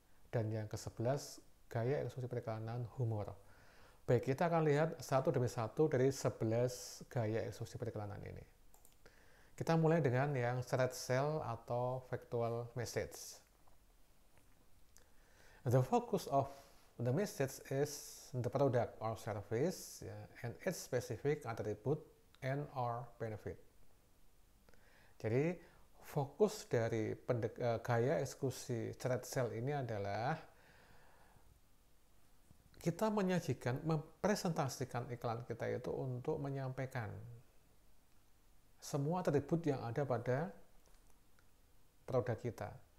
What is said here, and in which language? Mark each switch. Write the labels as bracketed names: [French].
[Indonesian] Dan yang ke-11 gaya eksekusi periklanan humor. Baik, kita akan lihat satu demi satu dari 11 gaya eksekusi periklanan ini. Kita mulai dengan yang straight sell atau factual message. [English] The focus of the message is the product or service, and its specific attribute and or benefit. [Indonesian] Jadi fokus dari gaya eksekusi straight sell ini adalah kita mempresentasikan iklan kita itu untuk menyampaikan semua atribut yang ada pada produk kita.